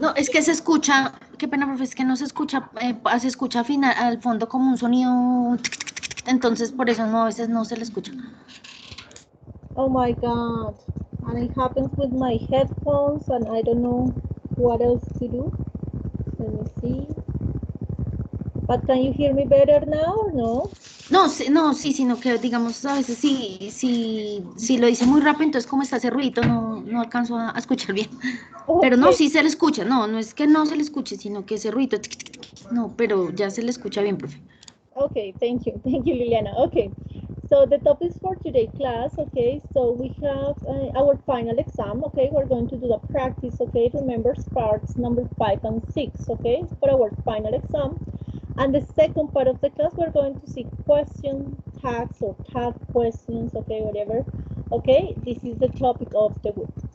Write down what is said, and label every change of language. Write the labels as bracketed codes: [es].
[es] No, es que se escucha, qué pena, profe, es que no se escucha, se escucha final, al fondo como un sonido, entonces por eso no, a veces no se le escucha. [en] Oh my God. And it happens with my headphones and I don't know what else to do. Let me see. But can you hear me better now or no? [es] No, no, sí, sino que digamos a veces sí lo dice muy rápido, entonces como está ese ruido no alcanzo a escuchar bien. Pero no, [en] Okay. [es] sí se le escucha, no es que no se le escuche, sino que ese ruido, no, pero ya se le escucha bien, profe. [en] Okay, thank you, Liliana. Okay, so the topics for today class, okay, so we have our final exam, okay, we're going to do the practice, okay, remember parts number 5 and 6, okay, for our final exam. And the second part of the class, we're going to see question tags or tag questions, okay, whatever, okay, this is the topic of the week.